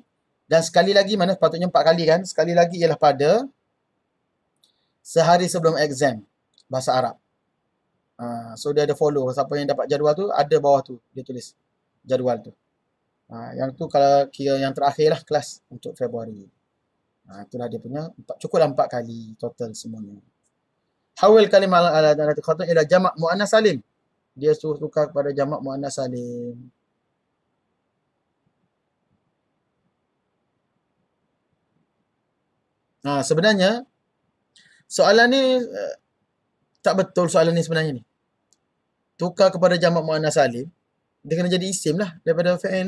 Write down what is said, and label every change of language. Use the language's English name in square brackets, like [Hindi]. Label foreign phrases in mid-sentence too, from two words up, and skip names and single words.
[Malay] Dan sekali lagi, mana sepatutnya 4 kali kan. Sekali lagi ialah pada sehari sebelum exam bahasa Arab. So dia ada follow. Siapa yang dapat jadual tu, ada bawah tu. Dia tulis jadual tu. Yang tu kalau kira yang terakhir lah kelas untuk Februari. Itulah dia punya. Cukuplah 4 kali total semuanya. [Arabic] حوّل كلمة على عادتي خط إلى جمع مؤنث سالم. Dia suruh tukar kepada jamak muannas salim. Sebenarnya soalan ni tak betul soalan ni sebenarnya ni. Tukar kepada jamak muannas salim, dia kena jadi isim lah daripada fi'il ni.